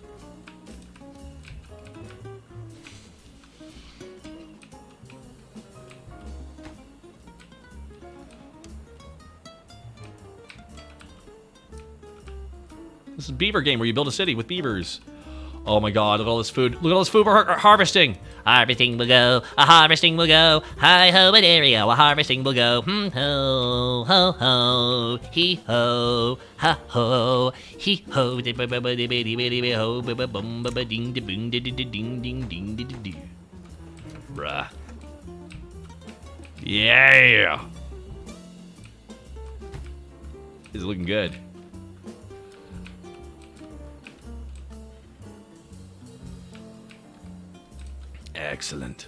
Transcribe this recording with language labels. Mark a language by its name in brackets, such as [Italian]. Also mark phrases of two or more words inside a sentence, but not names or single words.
[English] This is a beaver game where you build a city with beavers. Oh my God, look at all this food. Look at all this food we're harvesting. Harvesting will go, a harvesting will go. Hi ho, area, a harvesting will go. Ho, ho, ho, hee ho, ha ho, hee ho, ding ding ding ding ding. Bruh. Yeah. This is looking good. Excellent.